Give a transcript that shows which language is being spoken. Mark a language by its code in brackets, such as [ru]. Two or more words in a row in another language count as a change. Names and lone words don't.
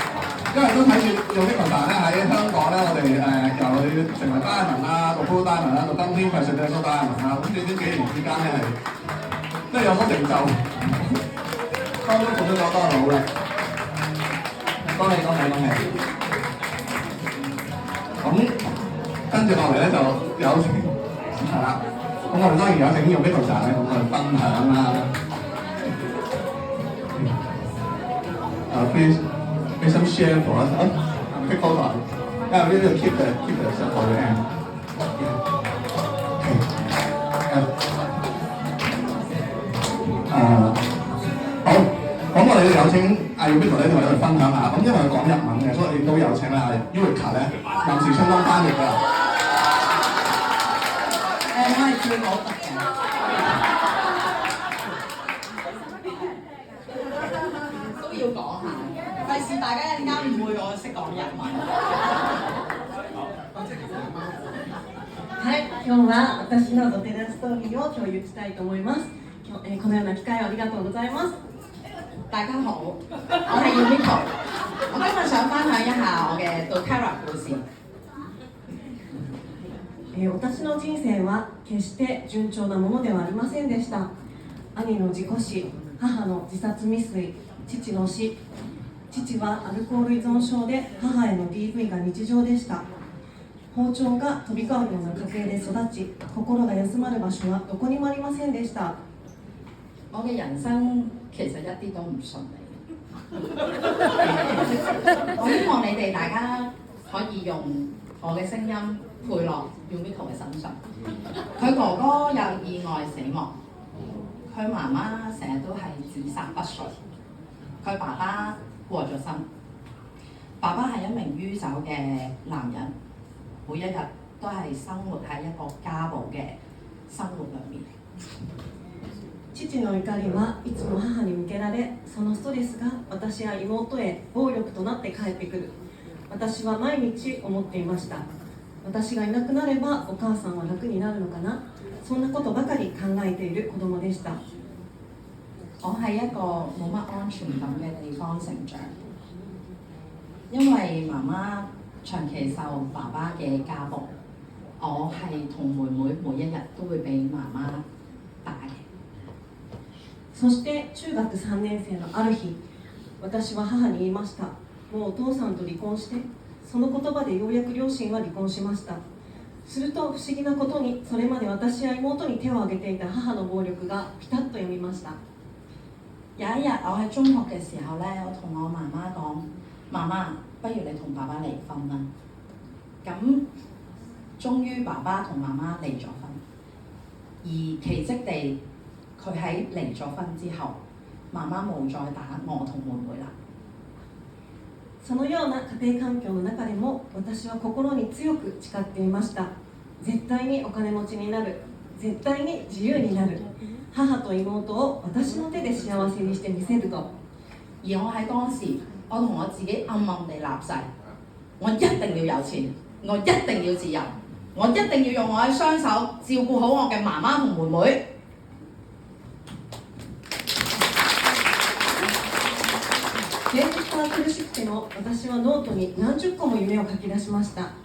[yue] 因為都睇住用呢個站咧喺香港咧，我哋由成為 Diamond 啦，到 Blue Diamond 啦，到今天Presidential Diamond 啦，咁短短幾年之間咧係都有所成就，當中付出咗好多努力，恭喜恭喜恭喜！咁跟住落嚟咧就有請係啦，咁我哋當然有請用呢個站咧，咁我哋分享啦。 [en] Please make some share for us. Quick hold on. Yeah, we will keep the stuff for the end. Okay. [yue] 好，咁我哋有請阿 Yumiko 咧同我哋分享下。咁因為佢講日文嘅，所以都有請阿 Yumiko 咧臨時充當翻譯㗎。我係最冇特嘅。都要講下，費事大家一陣間誤會我識講日文。 [ja] はい、今日は私のドテナストーリーを共有したいと思います。このような機会をありがとうございます。 [yue] 大家好，我係 Yumiko， 我今日想分享一下我嘅 doTERRA 故事。 [ja] 私の人生は決して順調なものではありませんでした。兄の事故死、母の自殺未遂、父の死。父はアルコール依存症で母への DV が日常でした。包丁が飛び交うような家庭で育ち、心が休まる場所はどこにもありませんでした。 [yue] 我嘅人生其實一啲都唔順利。我希望你哋大家可以用我嘅聲音配落 Yumiko 嘅身上。佢哥哥有意外死亡，佢媽媽成日都係自殺不遂，佢爸爸過咗身。爸爸係一名酗酒嘅男人，每一日都係生活喺一個家暴嘅生活裏面。 [ja] 父の怒りはいつも母に向けられ、そのストレスが私や妹へ暴力となって帰ってくる。私は毎日思っていました。私がいなくなればお母さんは楽になるのかな。そんなことばかり考えている子供でした。 [yue] 我喺一個冇乜安全感嘅地方成長，因為媽媽長期受爸爸嘅家暴，我係同妹妹每一日都會俾媽媽打嘅。 [ja] そして中学3年生のある日、私は母に言いました。もうお父さんと離婚して。その言葉でようやく両親は離婚しました。すると不思議なことに、それまで私や妹に手を挙げていた母の暴力がピタッとやみました。 [yue] 有一日我喺中學嘅時候咧，我同我媽媽講：媽媽，不如你同爸爸離婚啦。咁終於爸爸同媽媽離咗婚，而奇蹟地佢喺離咗婚之後，媽媽冇再打我同妹妹啦。 [ja] そのような家庭環境の中でも、私は心に強く誓っていました。絶対にお金持ちになる。絶対に自由になる。母と妹を私の手で幸せにしてみせると。 [yue] 而我喺當時，我同我自己暗暗地立誓，我一定要有錢，我一定要自由，我一定要用我嘅雙手照顧好我嘅媽媽同妹妹。 [ja] 現実は苦しくても私はノートに何十個も夢を書き出しました。